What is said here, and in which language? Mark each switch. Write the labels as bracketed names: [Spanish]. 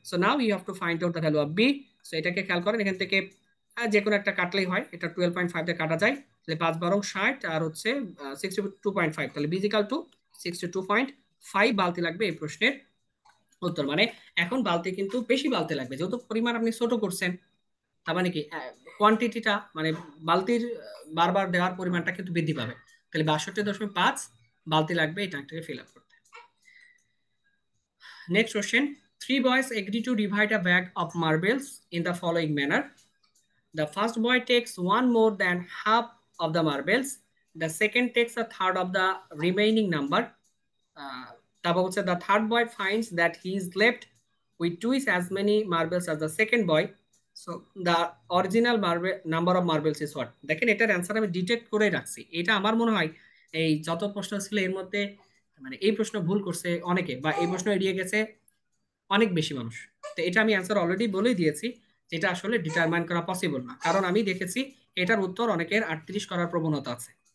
[English] So now you have to find out the value of B. [Bangla] So এটাকে খেয়াল করেন, এখান থেকে যে কোনো একটা কাটলেই হয়, এটা 12.5 দিয়ে কাটা যায়, তাহলে 5 12 60 আর হচ্ছে 62.5, তাহলে বি ইকুয়াল টু 62.5 বালতি লাগবে এই প্রশ্নের উত্তর। মানে এখন বালতি কিন্তু বেশি বালতি লাগবে, যেহেতু পরিমাণ আপনি ছোট করছেন, তার মানে কি কোয়ান্টিটিটা মানে বালতির বারবার দেওয়ার পরিমাণটা কিন্তু বৃদ্ধি পাবে, তাহলে 62.5 বালতি লাগবে এই ট্যাঙ্কটাকে ফিল আপ করতে। [English] Next question. Three boys agree to divide a bag of marbles in the following manner. The first boy takes one more than half of the marbles. The second takes a third of the remaining number. [Bangla] তারপর হচ্ছে [English] the third boy finds that he is left with twice as many marbles as the second boy. So the original marble number of marbles is what? [Bangla] দেখেন এটার answer আমি detect করে রাখছি। এটা আমার মনে হয় এই যত প্রশ্ন ছিল এর মধ্যে মানে এই প্রশ্ন ভুল করছে অনেকে, বা এই প্রশ্ন এড়িয়ে গেছে অনেক বেশি মানুষ। তো এটা আমি অ্যান্সার অলরেডি বলেই দিয়েছি, যেটা আসলে ডিটারমাইন করা পসিবল না, কারণ আমি দেখেছি এটার উত্তর অনেকের 38 করার প্রবণতা আছে।